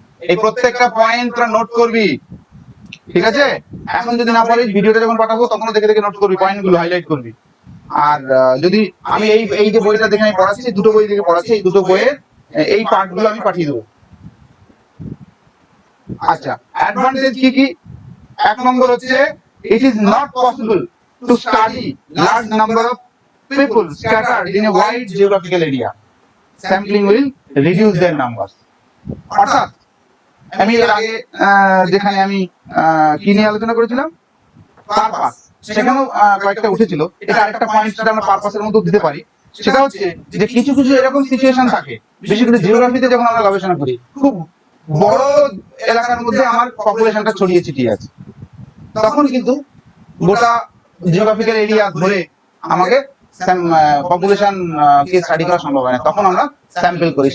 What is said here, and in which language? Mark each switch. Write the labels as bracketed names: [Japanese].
[Bangla] এই প্রত্যেকটা পয়েন্ট তোরা নোট করবি, ঠিক আছে, এখন যদি না পারিস ভিডিওটা যখন পাঠাবো তখন দেখে দেখে নোট করবি, পয়েন্টগুলো হাইলাইট করবি। আর যদি আমি এই যে বইটা দেখে আমি পড়াচ্ছি, দুটো বই থেকে পড়াচ্ছি, এই দুটো বইয়ের এই পার্টগুলো আমি পাঠিয়ে দেবো। আচ্ছা, অ্যাডভান্টেজ কি কি? 1 নম্বর হচ্ছে [English] it is not possible to study large number of people scattered in a wide geographical area. Sampling will reduce their numbers. [Bangla] অর্থাৎ আমি এর আগে যেখানে আমি কি নিয়ে আলোচনা করেছিলাম, পারপাস, সেখানেও কয়েকটা উঠেছিল। এটা আরেকটা পয়েন্ট সেটা আমরা পারপাসের মধ্যে দিতে পারি। সেটা হচ্ছে যে কিছু কিছু এরকম সিচুয়েশন থাকে, বিশেষ করে জিওগ্রাফিতে যখন আমরা গবেষণা করি, খুব বড় এলাকার মধ্যে আমার পপুলেশনটা ছড়িয়ে ছিটিয়ে আছে, তখন কিন্তু গোটা জিওগ্রাফিক্যাল এরিয়া ধরে আমাকে পপুলেশন কে স্টাডি করা সম্ভব হয় না, তখন আমরা স্যাম্পল করি।